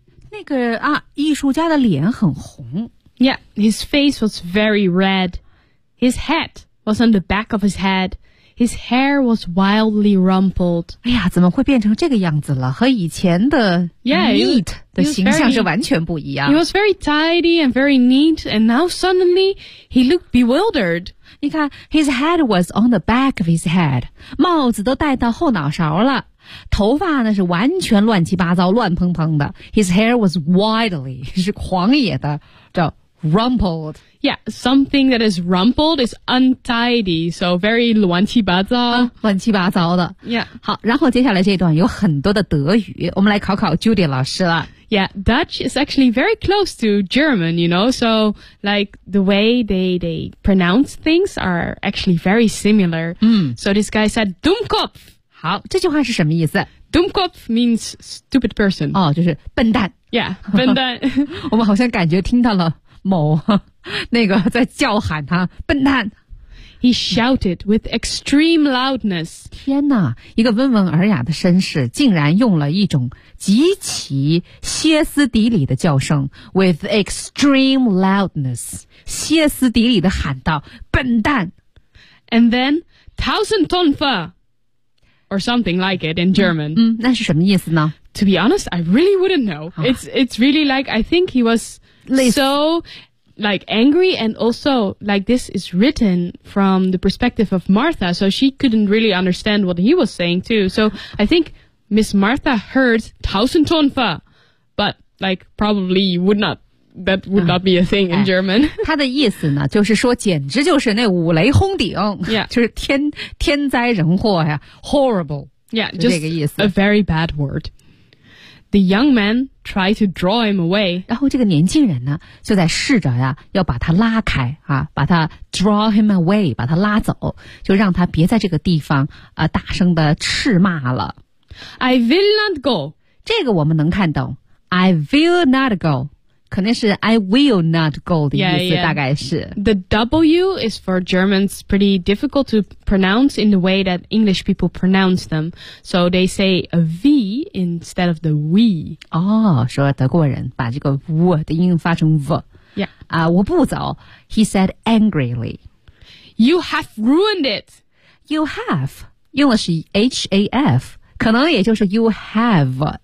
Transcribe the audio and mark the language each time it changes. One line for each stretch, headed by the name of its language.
Chinese: 那个啊，艺术家的脸很红。
English: Yeah, his face was very red. His hat was on the back of his head. His hair was wildly rumpled.
Chinese: 哎呀，怎么会变成这个样子了？和以前的 neat 的形象是完全不一样。
English: He was very tidy and very neat, and now suddenly he looked bewildered.
Chinese: 你看
English: ，his head was on the back of his head.
Chinese: 帽子都戴到后脑勺了，头发呢是完全乱七八糟、乱蓬蓬的。
English: His hair was wildly
Chinese: 是狂野的，叫。
English: Rumpled. Yeah, something that is rumpled is untidy, so very
Chinese: 乱七八糟。乱七八糟的。
English: Yeah.
Chinese: 好，然后接下来这一段有很多的德语，我们来考考 Judy 老师了。
English: Yeah, Dutch is actually very close to German, you know, so like the way they pronounce things are actually very similar. So this guy said, Dummkopf!
Chinese: 好，这句话是什么意思？
English: Dummkopf means stupid person.
Chinese: 哦，就是笨蛋。
English: Yeah,
Chinese: 笨蛋。我们好像感觉听到了某那个在叫喊他笨蛋。
English: He shouted with extreme loudness.
Chinese: 天哪，一个温文尔雅的绅士竟然用了一种极其歇斯底里的叫声
English: with extreme loudness.
Chinese: 歇斯底里的喊道，笨蛋。
English: And then, Tausendtonfer, or something like it in German.
Chinese: 那是什么意思呢？
English: To be honest, I really wouldn't know. It's really like, I think he was so, like, angry, and also, like, this is written from the perspective of Martha, so she couldn't really understand what he was saying, too. So, I think Miss Martha heard Tausendtonfer, but, like, probably would not, that would not be a thing in German.
Chinese: 他的意思呢，就是说简直就是那五雷轰顶、
English: yeah.
Chinese: 就是天灾人祸呀 horrible.
English: Yeah, just a very bad word. The young man tried to draw him away.
Chinese: 然后这个年轻人呢就在试着呀要把他拉开啊，把他
English: draw him away,
Chinese: 把他拉走，就让他别在这个地方啊大声的斥骂了。
English: I will not go.
Chinese: 这个我们能看懂。
English: I will not go.
Chinese: 可能是
English: I will not go
Chinese: 的意思
English: yeah, yeah.
Chinese: 大概是。
English: The W is for Germans pretty difficult to pronounce in the way that English people pronounce them. So they say a V instead of the we.
Chinese: 哦，说德国人把这个 w 的音发成 v.
English: Yeah.
Chinese: 啊，我不走。
English: He said angrily. You have ruined it. You have.
Chinese: 用的是
English: H-A-F.
Chinese: 可能也就是
English: you have,、